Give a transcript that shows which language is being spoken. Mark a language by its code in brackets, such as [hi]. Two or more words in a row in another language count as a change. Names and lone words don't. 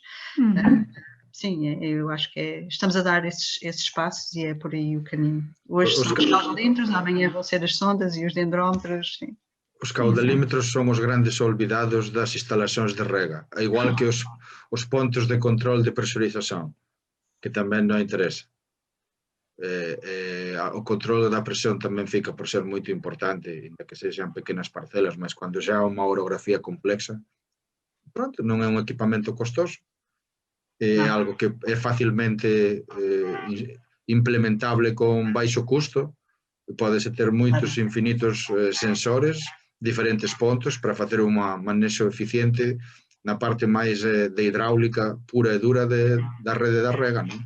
[pt] Sim, eu acho que estamos a dar esses passos e é por aí o caminho. Hoje são os caudalímetros, amanhã vão ser as sondas e os dendrómetros. Sim. [gl] Os caudalímetros son os grandes olvidados das instalacións de rega, igual que os pontos de control de presurización, que tamén non interesa. O controle da presión tamén fica por ser moito importante, ainda que sexan pequenas parcelas, mas cando xa é unha orografía complexa, pronto, non é un equipamento costoso, é algo que é facilmente implementable con baixo custo, podese ter moitos infinitos sensores, diferentes pontos para facer un manexo eficiente na parte máis de hidráulica pura e dura da rede da rega, non?